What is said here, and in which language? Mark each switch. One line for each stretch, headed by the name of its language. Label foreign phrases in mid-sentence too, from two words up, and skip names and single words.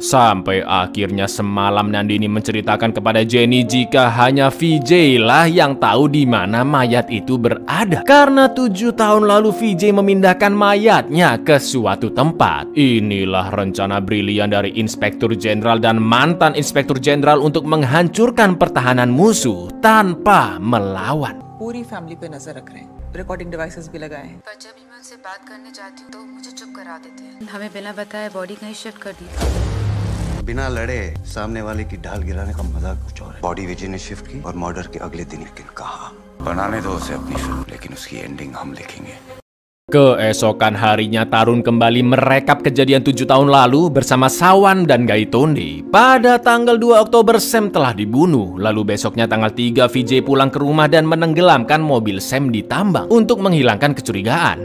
Indonesian: Sampai akhirnya semalam Nandini menceritakan kepada Jenny jika hanya VJ lah yang tahu di mana mayat itu berada. Karena 7 tahun lalu VJ memindahkan mayatnya ke suatu tempat. Inilah rencana brilian dari Inspektur Jenderal dan mantan Inspektur Jenderal untuk menghancurkan pertahanan musuh tanpa melawan.
Hindi: पूरी फैमिली पे नजर रख रहे हैं,
English: recording devices
Hindi: भी लगाए हैं। पर जब भी मैं उनसे बात करने जाती हूँ तो मुझे चुप करा देते हैं। हमें बिना बताए बॉडी कहीं शिफ्ट कर दी। बिना लड़े सामने वाले की ढाल गिराने का मजाक कुछ और है। बॉडी विजय ने शिफ्ट की और मर्डर के अगले दिन, लेकिन कहा बनाने दो उसे अपनी फिल्म, लेकिन उसकी एंडिंग हम लिखेंगे।
Indonesian: Keesokan harinya Tarun kembali merekap kejadian 7 tahun lalu bersama Sawan dan Gaitonde. Pada tanggal 2 Oktober Sam telah dibunuh. Lalu besoknya tanggal 3 VJ pulang ke rumah dan menenggelamkan mobil Sam di tambang untuk menghilangkan kecurigaan.